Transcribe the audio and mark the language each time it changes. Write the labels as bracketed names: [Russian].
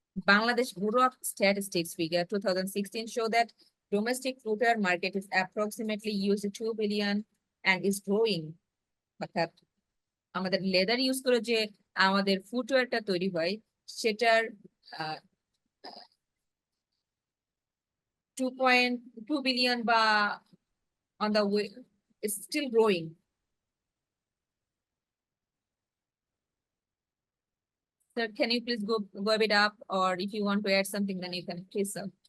[English] Bangladesh Bureau of Statistics figure 2016 show that domestic footwear market is approximately USD 2 billion and is growing. [Bangla] অর্থাৎ আমাদের leather use করে যে আমাদের ফুটওয়্যারটা তৈরি হয় সেটার 2.2 billion বা [English] on the way is still growing. Sir, can you please go a bit up, or if you want to add something, then you can please, sir.